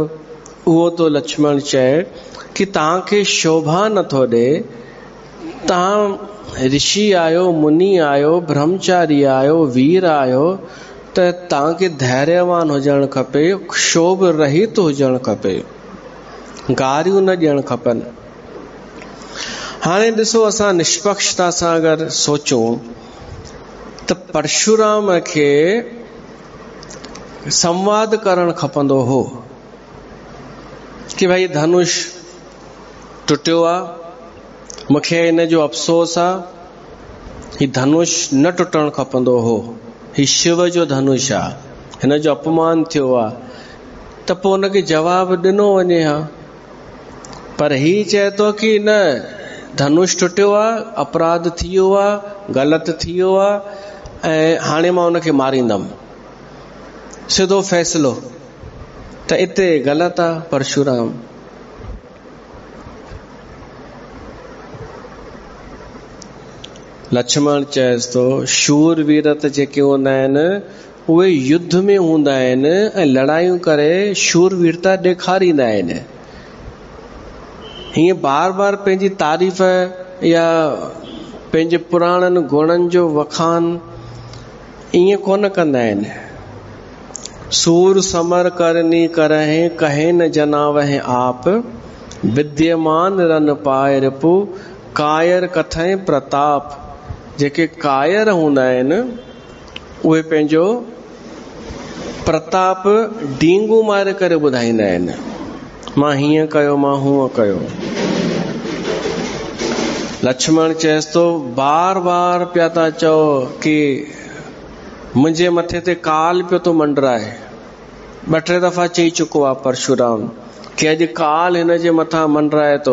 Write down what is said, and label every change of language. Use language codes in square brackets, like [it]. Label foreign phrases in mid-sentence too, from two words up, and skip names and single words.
[sd] उहो तो लक्ष्मण चए कि तव्हांखे शोभा नथो ॾे, तव्हां ऋषि आहियो, मुनि आहियो, ब्रह्मचारी आहियो, वीर आहियो, त तव्हांखे धैर्यवान हुजणु खपे, क्षोभ रहित हुजणु खपे, गारियूं न ॾियणु खपनि। हाणे ॾिसो, असां निष्पक्षता सां अगरि सोचूं त परशुराम खे संवाद करणु खपंदो हो कि भाई धनुष टुटियो आहे, मूंखे इन जो अफ़सोस आहे, ही धनुष न टुटणु खपंदो हो, ही शिव जो धनुष आहे, हिन जो अपमान थियो आहे, त पोइ हुनखे जवाब ॾिनो वञे हा। पर ही चए थो कि न, धनुष टुटियो आहे, अपराध थी वियो आहे, ग़लति थी वियो आहे, ऐं हाणे मां हुनखे मारींदमि, सिधो फ़ैसिलो। त इते ग़लति आहे परशुराम। लक्ष्मण चएसि थो, शूरवीर त जेके हूंदा आहिनि उहे युद्ध में हूंदा आहिनि ऐं लड़ायूं करे शूरवीरता ॾेखारींदा आहिनि। हीअं बार बार पंहिंजी तारीफ़ या पंहिंजे पुराणनि गुणनि जो वखान ईअं कोन कंदा आहिनि। [awa] सूर समर करनी करहे, कहे न जनावहे आप, विद्यमान रन पाए रिपु, कायर कथें प्रताप। [sd] जेके कायर हूंदा आहिनि उहे पंहिंजो प्रताप डींगू मारे करे ॿुधाईंदा आहिनि, मां हीअं कयो, मां हूअं कयो। लक्ष्मण चएसि थो, बार बार पिया था चओ कि मुंहिंजे मथे ते काल पियो थो मंडराए। 2-3 दफ़ा चई चुको आहे परशुराम कि अॼु काल हिन जे मथां मंडराए थो।